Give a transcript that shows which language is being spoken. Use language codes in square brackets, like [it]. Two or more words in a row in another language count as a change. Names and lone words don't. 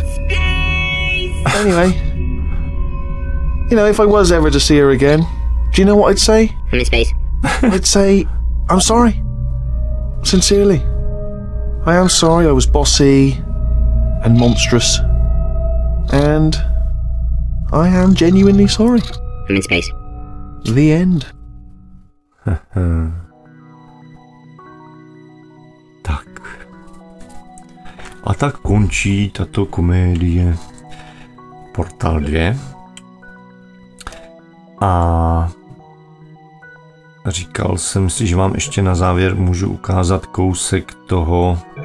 [en] Anyway, you know, if I was ever to see her again, do you know what I'd say? I'm in space. I'd say, I'm sorry. Sincerely. I am sorry I was bossy and monstrous. And I am genuinely sorry. I'm in space. The end. [cs] Tak. A tak končí tato komédie Portál 2. A říkal jsem si, že vám ještě na závěr můžu ukázat kousek toho.